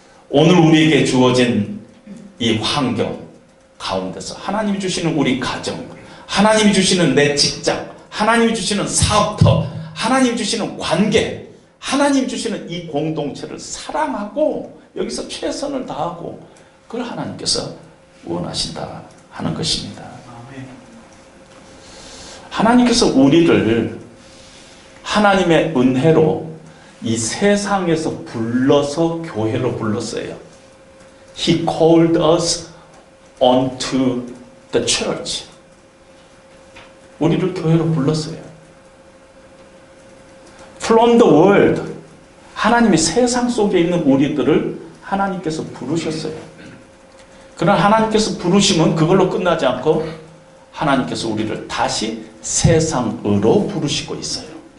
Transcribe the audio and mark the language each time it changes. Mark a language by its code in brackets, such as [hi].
[ko] 오늘 우리에게 주어진 이 환경 가운데서 하나님이 주시는 우리 가정, 하나님이 주시는 내 직장, 하나님이 주시는 사업터, 하나님이 주시는 관계, 하나님이 주시는 이 공동체를 사랑하고 여기서 최선을 다하고 그걸 하나님께서 원하신다 하는 것입니다. 하나님께서 우리를 하나님의 은혜로 이 세상에서 불러서 교회로 불렀어요. [en] He called us onto the church. [ko] 우리를 교회로 불렀어요. [en] From the world. [ko] 하나님이 세상 속에 있는 우리들을 하나님께서 부르셨어요. 그러나 하나님께서 부르시면 그걸로 끝나지 않고 하나님께서 우리를 다시 세상으로 부르시고 있어요.